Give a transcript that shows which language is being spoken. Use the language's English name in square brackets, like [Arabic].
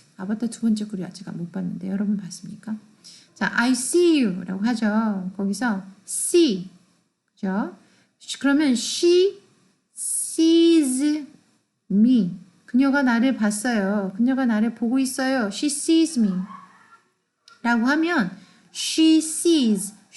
[Korean] 아바타 두 번째 글이 제가 못 봤는데 여러분 봤습니까? 자, I see you 라고 하죠. 거기서 see. 그죠? [English] 그러면 she sees me. [Korean] 그녀가 나를 봤어요. 그녀가 나를 보고 있어요. She sees me. 라고 하면 she sees.